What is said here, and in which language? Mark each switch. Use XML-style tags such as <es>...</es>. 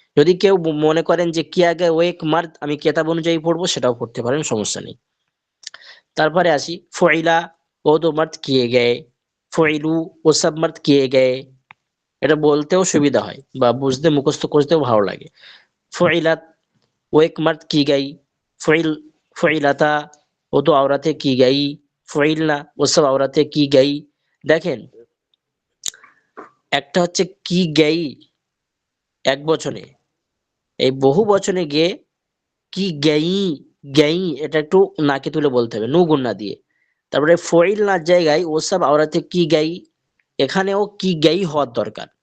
<bn>যদি কেউ মনে করেন যে</bn> <hi>কিয়া গিয়া ও এক মার্দ</hi> <bn>আমি কেতাব অনুযায়ী পড়বো, সেটাও পড়তে পারেন, সমস্যা নেই। তারপরে আসি ফইলা</bn> <hi>ও দো মার্দ কিয়ে গয়ে,</hi> <bn>ফইলু</bn> <hi>ও সব মার্দ কিয়ে গয়ে।</hi> <bn>এটা বলতেও সুবিধা হয় বা বুঝতে মুখস্থ করতেও ভালো লাগে।</bn> <hi>ফইলাত वो एक मर्द की गई, फ़इल फ़इलता वो तो औरतें की गई, फ़इलना वो सब औरतें की गई।</hi> <bn>দেখেন, একটা হচ্ছে কি গেই এক বচনে, এই বহু বচনে গিয়ে কি গেই, গেই এটা একটু নাকে তুলে বলতে হবে, নু গুন্না দিয়ে। তারপরে ফইল না জায়গায়</bn> <hi>ও সব আওরাতে কি গাই,</hi> <bn>এখানেও কি গাই হওয়ার দরকার।</bn>